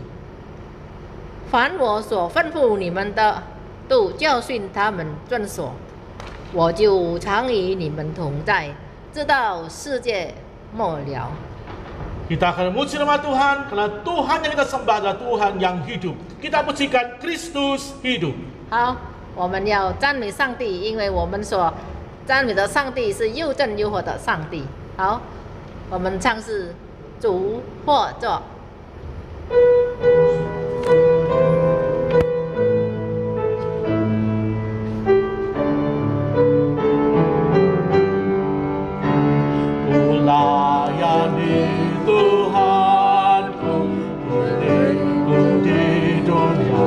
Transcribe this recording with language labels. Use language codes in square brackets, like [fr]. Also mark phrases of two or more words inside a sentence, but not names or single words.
[zh] 凡我所吩咐你们的，都教训他们遵守。我就常与你们同在，直到世界末了。” [id] Kita akan memuji nama Tuhan karena Tuhan yang kita sembah adalah Tuhan yang hidup. Kita pujikan Kristus hidup. [zh] 好，我们要赞美上帝，因为我们所赞美的上帝是又真又活的上帝。好，我们唱是主或作。 [id] Tuhanku, milikku di dunia.